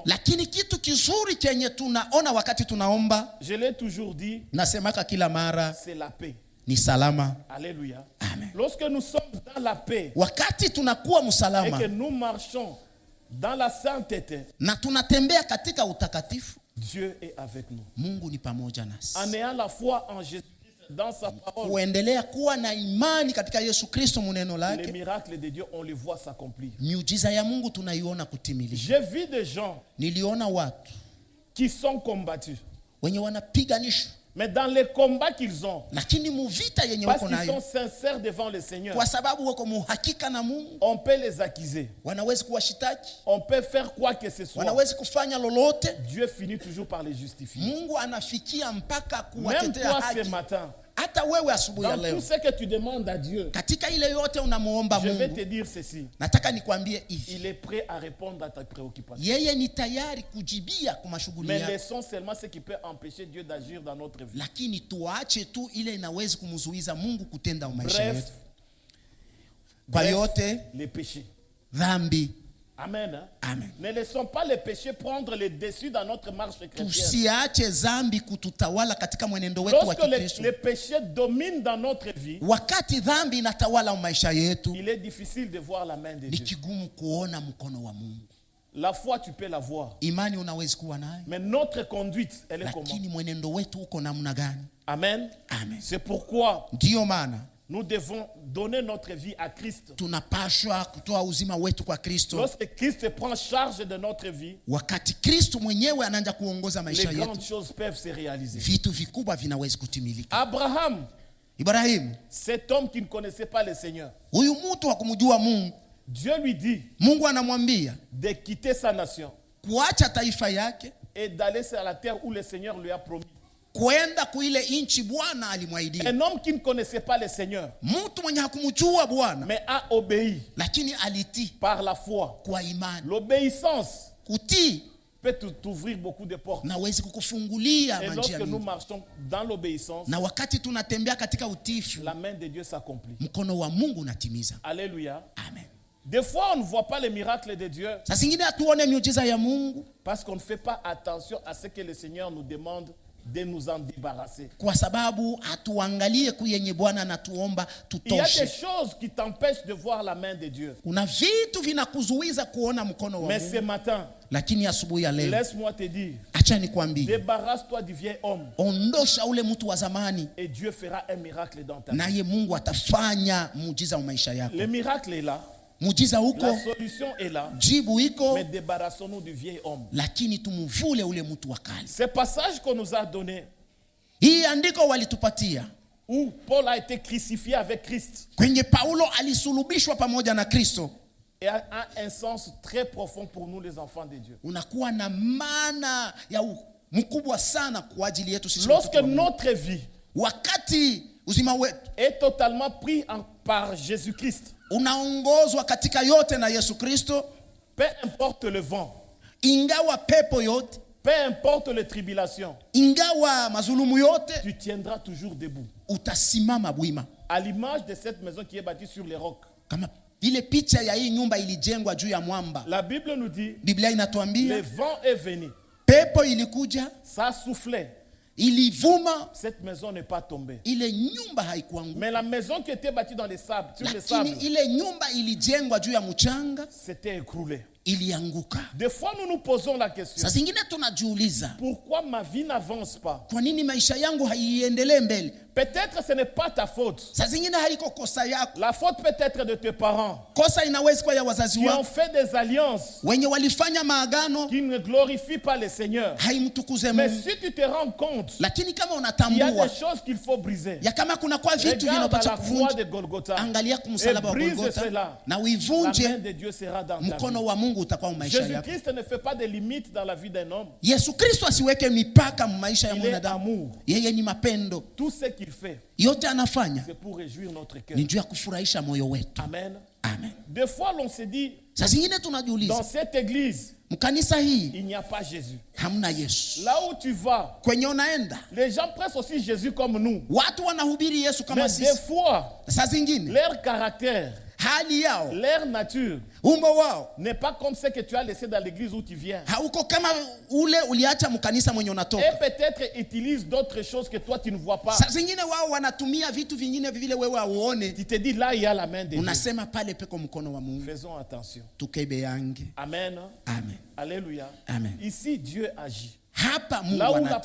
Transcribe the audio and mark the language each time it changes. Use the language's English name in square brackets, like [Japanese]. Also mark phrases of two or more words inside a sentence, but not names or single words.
[Swahili] Lakini kitu kizuri chenye tunaona wakati tunaomba, [French] je l'ai toujours dit, [Swahili] nasemaka kila mara, [French] c'est la paix. [Swahili] ni salama. [French] Alléluia. [Swahili] Amen. [French] Lorsque nous sommes dans la paix [Swahili] Wakati tunakuwa [French] et [Swahili] msalama [French] que nous marchons dans la sainteté, [Swahili] na tunatembea katika utakatifu, [French] Dieu est avec nous. [Swahili] Mungu ni pamoja nasi. [French] En ayant la foi en Jésus-Christ, dans sa parole, [Swahili] Kuendelea kuwa na imani katika Yesu Kristo muneno [French] les [Swahili] lake, [French] miracles de Dieu, on les voit s'accomplir. [Swahili] miujiza ya Mungu tunaiona kutimilika. [French] J'ai vu des gens [Swahili] Niliona watu [French] qui sont combattus, [Swahili] wenye wanapiganishwa, [French] mais dans les combats qu'ils ont, [Swahili] lakini muvita yenye [French] parce [Swahili] wako [French] qu'ils sont [Swahili] nayo, [French] sincères devant le Seigneur, [Swahili] kwa sababu wako muhakika na Mungu, [French] on peut les accuser, [Swahili] wanawezi kuwashitaki, [French] on peut faire quoi que ce soit. [Swahili] wanawezi kufanya lolote. [French] Dieu finit toujours par les justifier. [Swahili] Mungu anafikia mpaka [French] Même [Swahili] kuwatetea [French] toi ce [Swahili] haki. [French] matin, [Swahili] Hata wewe asubuhi ya [French] dans [Swahili] leo, [French] tout ce que tu demandes à Dieu, [Swahili] katika ile yote unamuomba [French] je vais te [Swahili] Mungu, [French] dire ceci. [Swahili] nataka nikwambie hivi, [French] Il est prêt à répondre à ta préoccupation. [Swahili] yeye ni tayari kujibia kwa mashughuli [French] Mais [Swahili] yako, [French] laissons seulement ce qui peut empêcher Dieu d'agir dans notre vie. [Swahili] lakini tuache tu ile inawezi kumzuiza Mungu kutenda maisha [French] Bref, [Swahili] yetu. Kwa [French] bref, [Swahili] yote [French] les péchés. [Swahili] dhambi, [French] Amen. Hein? [Swahili] amen, [French] Ne laissons pas les péchés prendre le dessus dans notre marche chrétienne. [Swahili] tusiache dhambi kututawala katika mwenendo wetu wa [French] Lorsque [Swahili] Kikristo. [French] les péchés dominent dans notre vie, [Swahili] Wakati dhambi inatawala maisha yetu, [French] il est difficile de voir la main de [Swahili] ni [French] Dieu. [Swahili] kigumu kuona mkono wa Mungu. [French] La foi, tu peux la voir. [Swahili] Imani unawezi kuwa nayo, [French] Mais notre conduite, elle est comment? [Swahili] lakini mwenendo wetu uko namna gani? [French] Amen. [Swahili] Amen. [French] C'est pourquoi [Swahili] Ndiyo maana [French] nous devons donner notre vie à Christ. [Swahili] tunapashwa kutoa uzima wetu kwa Kristo. [French] Lorsque Christ prend charge de notre vie, [Swahili] Wakati Kristo mwenyewe anaanza kuongoza [French] les [Swahili] maisha [French] grandes [Swahili] yetu, [French] choses peuvent se réaliser. [Swahili] vitu vikubwa vinaweza kutimilika. [French] Abraham, [Swahili] Ibrahimu, [French] cet homme qui ne connaissait pas le Seigneur, [Swahili] huyu mtu wa kumjua Mungu, [French] Dieu lui dit [Swahili] Mungu anamwambia [French] de quitter sa nation [Swahili] kuacha taifa yake [French] et d'aller sur la terre où le Seigneur lui a promis. [Swahili] kwenda kuile nchi Bwana alimwaidia. [French] Un homme qui ne connaissait pas le Seigneur, [Swahili] Mtu mwenye hakumjua Bwana [French] mais a obéi [Swahili] lakini alitii [French] par la foi. [Swahili] kwa imani. [French] L'obéissance [Swahili] Kutii [French] peut t'ouvrir beaucoup de portes. [Swahili] nawezi kukufungulia [French] Et [Swahili] manjia [French] lorsque nous [Swahili] mingi. [French] marchons dans l'obéissance, [Swahili] Na wakati tunatembea katika utiifu, [French] la main de Dieu s'accomplit. [Swahili] mkono wa Mungu unatimiza. [French] Alléluia. [Swahili] Amen. [French] Des fois, on ne voit pas les miracles de Dieu [Swahili] Saa zingine hatuone miujiza ya Mungu [French] parce qu'on ne fait pas attention à ce que le Seigneur nous demande de nous en débarrasser. [Swahili] kwa sababu hatuangalie kuyenye Bwana anatuomba [French] Il y a des [Swahili] tutoshe. [French] choses qui t'empêchent de voir la main de Dieu. [Swahili] Kuna vitu vinakuzuiza kuona mkono wa [French] Mais ce [Swahili] Mungu, [French] matin, [Swahili] lakini asubuhi ya leo, [French] laisse-moi te dire, [Swahili] acha nikwambie, [French] débarrasse-toi du vieil homme [Swahili] ondosha ule mtu wa zamani, [French] et Dieu fera un miracle dans ta vie. [Swahili] naye Mungu atafanya muujiza wa maisha yako. [French] Le miracle est là, [Swahili] Muujiza huko, [French] la solution est là, [Swahili] jibu iko, [French] mais débarrassons-nous du vieil homme. [Swahili] lakini tumuvule ule mtu wa kale. [French] Ce passage qu'on nous a donné, [Swahili] Hii andiko walitupatia [French] où Paul a été crucifié avec Christ. [Swahili] kwenye Paulo alisulubishwa pamoja na Kristo. [French] Et a un sens très profond pour nous les enfants de Dieu. [Swahili] Unakuwa na maana ya mkubwa sana kwa ajili yetu sisi. [French] Lorsque notre vie [Swahili] wakati uzima wetu [French] est totalement pris par Jésus-Christ, [Swahili] unaongozwa katika yote na Yesu Kristo, [French] peu importe le vent, [Swahili] ingawa pepo yote, [French] peu importe les tribulations, [Swahili] ingawa mazulumu yote, [French] tu tiendras toujours debout. [Swahili] Utasimama bwima. [French] À l'image de cette maison qui est bâtie sur les rocs. [Swahili] Kama vile picha ya hii nyumba ilijengwa juu ya mwamba. [French] La Bible nous dit, [Swahili] Biblia inatuambia [French] le vent est venu, [Swahili] pepo ilikuja, [French] ça soufflait, [Swahili] ilivuma, [French] cette maison n'est pas tombée. [Swahili] ile nyumba haikuanguka. [French] Mais la maison qui était bâtie dans les sables, sur les sables, [Swahili] Lakini ile nyumba ilijengwa juu ya mchanga, [French] s'était écroulée. [Swahili] ilianguka. [French] Des fois nous nous posons la question, [Swahili] Saa zingine tunajiuliza, [French] pourquoi ma vie n'avance pas? [Swahili] kwa nini maisha yangu haiendelee mbele? [French] Peut-être ce n'est pas ta faute. [Swahili] Saa zingine haiko kosa yako. [French] La faute peut être de tes parents [Swahili] Kosa inaweza kuwa ya wazazi [French] qui ont [Swahili] wako [French] fait des alliances [Swahili] wenye walifanya maagano [French] qui ne glorifient pas le Seigneur. [Swahili] haimtukuze [French] Mais [Swahili] Mungu. [French] si tu te rends compte, [Swahili] Lakini kama [French] il y a [Swahili] unatambua [French] des choses qu'il faut briser. [Swahili] ya kama kuna kwa vitu [French] Regarde à [Swahili] vinapaswa [French] la croix [Swahili] kuvunja, [French] de Golgotha [Swahili] angalia kumsalaba [French] et [Swahili] wa [French] brise [Swahili] Golgotha [French] cela. [Swahili] na [French] La [Swahili] uivunje, [French] main de Dieu sera dans ta [Swahili] mkono [French] vie. [Swahili] wa Mungu utakuwa maisha yako. [French] Jésus-Christ ne fait pas de limites dans la vie d'un homme. [Swahili] Yesu Kristo asiweke mipaka maisha ya [French] Il est [Swahili] mwanadamu. [French] amour. [Swahili] Yeye ni mapendo. [French] Tout ce qu'il fait, [Swahili] Yote anafanya [French] c'est pour réjouir notre cœur. [Swahili] ni juu ya kufurahisha moyo wetu. [French] Amen. [Swahili] Amen. [French] Des fois, l'on se dit, [Swahili] Saa zingine [French] dans [Swahili] tunajiuliza, [French] cette église, [Swahili] mkanisa hii [French] il n'y a pas Jésus. [Swahili] hamna Yesu. [French] Là où tu vas, [Swahili] Kwenye unaenda [French] les gens pressent aussi Jésus comme nous. [Swahili] watu wanahubiri Yesu kama [French] Mais des [Swahili] sisi. [French] fois, [Swahili] Saa zingine [French] leur caractère, [Swahili] hali yao, [French] leur nature [Swahili] umbo wao [French] n'est pas comme ce que tu as laissé dans l'église où tu viens. [Swahili] hauko kama ule uliacha mkanisa mwenye [French] Et [Swahili] unatoka. [French] peut-être utilisent d'autres choses que toi tu ne vois pas. [Swahili] Saa zingine wao wanatumia vitu vingine vile wewe hauone. [French] Tu te dis là il y a la main de Dieu. [Swahili] Unasema pale peko mkono wa Mungu. [French] Faisons attention. [Swahili] Tukebe yange. [French] Amen. [Swahili] Amen. [French] Alléluia. [Swahili] Amen. [French] Ici Dieu agit. [Swahili] Hapa Mungu [French] Là où la